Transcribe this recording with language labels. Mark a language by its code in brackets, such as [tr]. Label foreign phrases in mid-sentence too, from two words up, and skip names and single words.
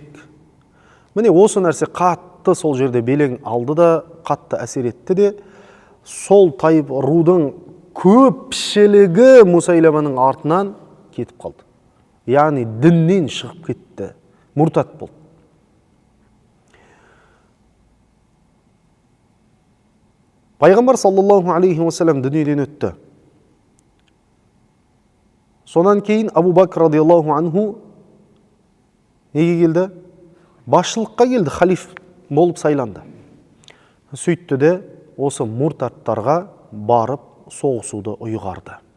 [kk] Міне осы нәрсе қатты сол жерде белең алды да, қатты әсер етті де, сол тайып рудың көпшілігі Мусайлеманың артынан кетіп қалды. Яғни діннен шығып кетті, мұртат болды. Пайғамбар [ar] صلى الله عليه وسلم [kk] дүниеден өтті. Сонан кейін Абу Бакр [ar] رضي الله عنه [kk] неге келді? Басшылыққа келді, халиф болып сайланды. Сөйтті де осы мұртаттарға барып соғысуды ұйғарды.